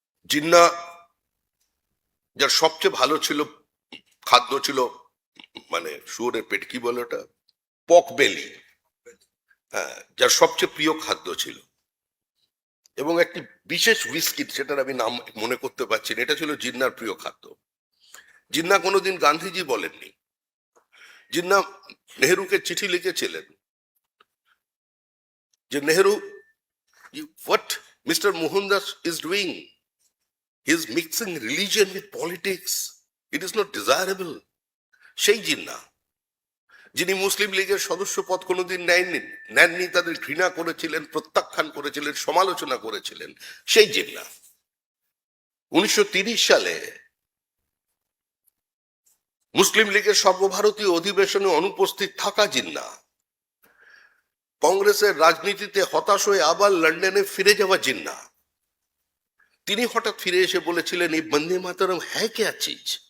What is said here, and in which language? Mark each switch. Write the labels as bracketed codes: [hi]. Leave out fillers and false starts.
[bn] জিন্না, যার সবচেয়ে ভালো ছিল খাদ্য ছিল, মানে শুয়োরের পেট, কি বলে ওটা, পক বেলি, হ্যাঁ, যার সবচেয়ে প্রিয় খাদ্য ছিল, এবং একটি বিশেষ বিস্কিট, সেটার আমি নাম মনে করতে পারছি না, এটা ছিল জিন্নার প্রিয় খাদ্য। জিন্না কোনোদিন গান্ধীজি বলেননি। জিন্না নেহরুকে চিঠি লিখেছিলেন যে Nehru, [en] what Mr. Mohandas is doing, he is mixing religion with politics, it is not desirable। [bn] সেই জিন্না যিনি মুসলিম লীগের সদস্য পদ কোনোদিন নেননি, তাদের ঘৃণা করেছিলেন, প্রত্যাখ্যান করেছিলেন, সমালোচনা করেছিলেন, সেই জিন্না 1930 সালে মুসলিম লীগের সর্বভারতীয় অধিবেশনে অনুপস্থিত থাকা জিন্না কংগ্রেসের রাজনীতিতে হতাশ হয়ে আবার লন্ডনে ফিরে যাওয়া জিন্না, তিনি হঠাৎ ফিরে এসে বলেছিলেন, এই বন্দে মাতরম [hi] হ্যাঁ কে চিজ।